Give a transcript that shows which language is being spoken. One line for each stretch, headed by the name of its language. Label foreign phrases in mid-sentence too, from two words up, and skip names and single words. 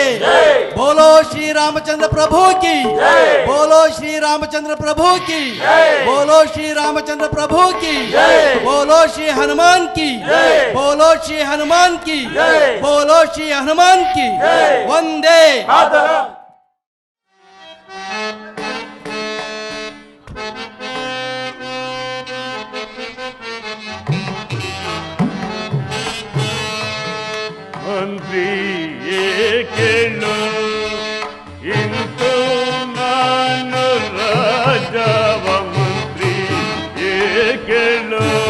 Hindi: बोलो श्री रामचंद्र प्रभु की, बोलो श्री रामचंद्र प्रभु की, बोलो श्री रामचंद्र प्रभु की, बोलो श्री हनुमान की, बोलो श्री हनुमान की, बोलो श्री हनुमान की। वंदे
Kannada: ಮಂತ್ರಿ ಏಕೇಳು ಇಂತು ನಾನು ರಾಜವ ಮಂತ್ರಿ ಏಕೇಳು